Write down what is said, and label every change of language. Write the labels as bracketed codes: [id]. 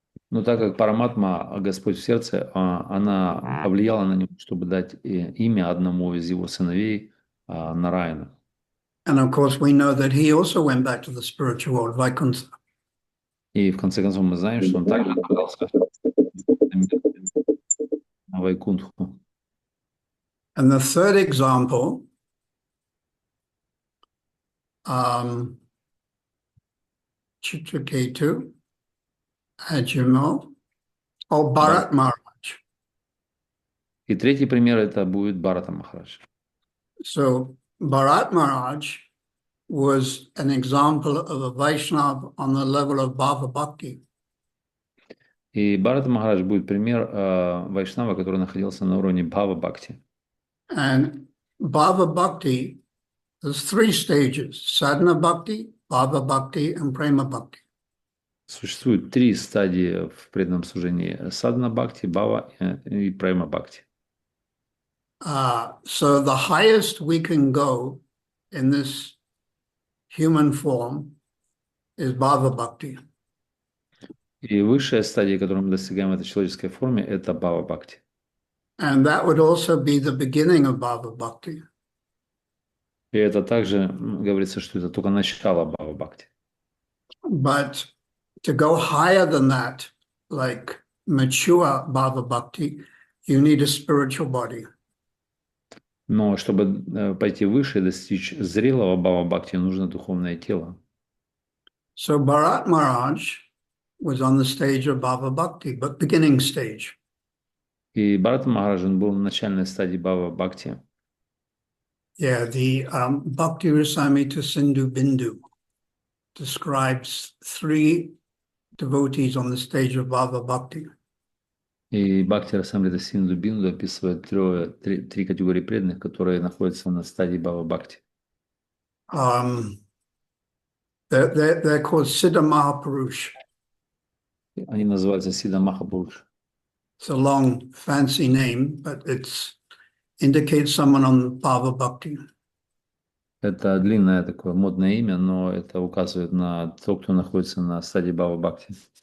[ru] Но так как Параматма, Господь в сердце, она повлияла на него, чтобы дать имя одному из его сыновей, Нараяна. [en] And of course, we know that he also went back to the spiritual world, Vaikuntha. [ru] И в конце концов мы знаем, что он также отправился на Вайкунтху. [en] And the third example, Chitraketu, Ajamil, or Bharat Maharaj. [ru] И третий пример это будет Бхарата Махарадж. [en] So Bharat Maharaj was an example of a Vaishnava on the level of Bhava Bhakti. [ru] И Бхарата Махарадж будет пример Вайшнава, который находился на уровне Бхава Бхакти. [en] And Bhava Bhakti, there's three stages: Sadhana Bhakti, Bhava Bhakti, and Prema Bhakti. [ru] Существует три стадии в преданном служении: Садхана Бхакти, Бхава и Према Бхакти. [en] So the highest we can go in this human form is Bhava Bhakti. [ru] И высшая стадия, которую мы достигаем в этой человеческой форме, это Бхава Бхакти. [en] And that would also be the beginning of Bhava Bhakti. [ru] И это также говорится, что это только начало Бхава Бхакти. [en] But to go higher than that, like mature Bhava Bhakti, you need a spiritual body. [ru] Но чтобы пойти выше и достичь зрелого Бхава Бхакти, нужно духовное тело. [en] So Bharat Maharaj was on the stage of Bhava Bhakti, but beginning stage. [ru] И Бхарата Махарадж был на начальной стадии Бхава Бхакти. [en] Yeah, the Bhakti Rasamrita Sindhu Bindu describes three devotees on the stage of Bhava Bhakti. [ru] И Бхакти Расамрита Синду Бинду описывает три категории преданных, которые находятся на стадии Бхава Бхакти. [en] They're called Siddha Mahapurush. [ru] Они называются Сидха Махапуруш. [en] It's a long, fancy name, but it indicates someone on Bhava Bhakti. [ru] Это длинное такое модное имя, но это указывает на то, кто находится на стадии Бхава Бхакти.